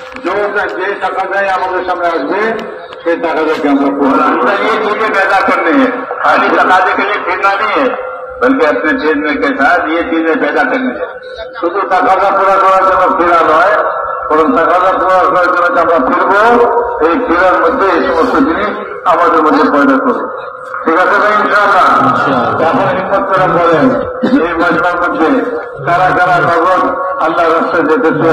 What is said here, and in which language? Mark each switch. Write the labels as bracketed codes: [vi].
[hi] जो [bn] টাকাটাই আমাদের সামনে আসবে সেই টাকাটাকে আমরা [hi] अंदर ये चीजें पैदा करनी है, खाली तकाजे के लिए फिरना नहीं है, बल्कि अपने क्षेत्र के साथ ये चीजें पैदा करनी है। [bn] শুধু টাকাটা পুরা করার জন্য ফেরা নয়, বরং টাকাটা পুরা করার জন্য আমরা ফিরবো, এই ফেরার মধ্যে এই সমস্ত জিনিস আমাদের মধ্যে পয়দা করবে। ঠিক আছে ভাই? ইনশাআল্লাহ এখন হিম্মত করে বলেন এই মজমার মধ্যে কারা কারা নগদ আল্লাহ রাস্তায় যেতে